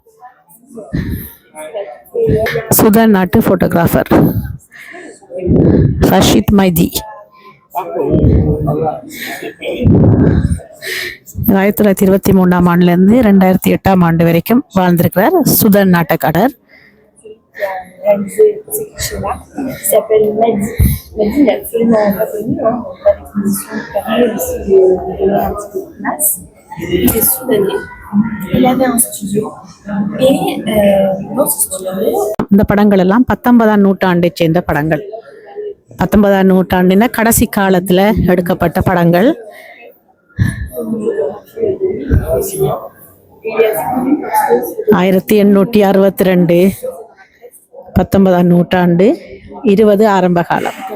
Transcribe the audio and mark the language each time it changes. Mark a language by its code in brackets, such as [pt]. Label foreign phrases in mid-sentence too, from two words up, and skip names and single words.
[ta] சுதான் நாட்டு போட்டோகிராஃபர் ரஷீத் மைதி 1923ஆம் ஆண்டுலேருந்து 2008ஆம் ஆண்டு வரைக்கும் வாழ்ந்திருக்கிறார். சுதான் நாட்டக்காரர். [fr] Réalisé ces clichés-là, qui s'appelle Madi. Madi, il est absolument pas connu, hein, pas d'exposition qui permet aussi de donner un petit peu de masse. Il est soudanais, il avait un studio, et dans ce studio... [ta] இந்த படங்கள் எல்லாம் 19ஆம் நூற்றாண்டை சேர்ந்த படங்கள். 19ஆம் நூற்றாண்டின கடைசி காலத்துல எடுக்கப்பட்ட படங்கள். ஆயிரத்தி 1862, 19ஆம் நூற்றாண்டு, 20 ஆரம்ப காலம்.